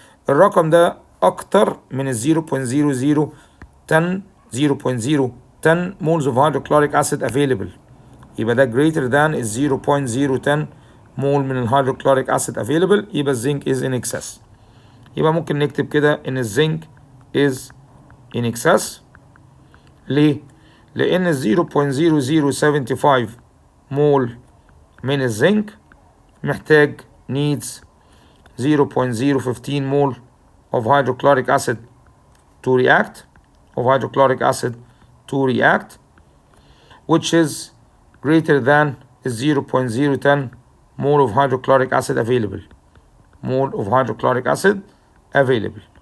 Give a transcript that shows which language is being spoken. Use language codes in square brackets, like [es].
[ar] الرقم ده أكتر من ال 0.0010 [en] moles of hydrochloric acid [ar] available. [en] يبقى ده greater than ال 0.010 mole من ال hydrochloric acid available. يبقى الزنك is in excess. [ar] يبقى ممكن نكتب كده إن الزنك [en] is in excess. [ar] ليه؟ لأن ال 0.0075 مول من الزنك محتاج [en] needs 0.015 mole of hydrochloric acid to react which is greater than 0.010 mole of hydrochloric acid available.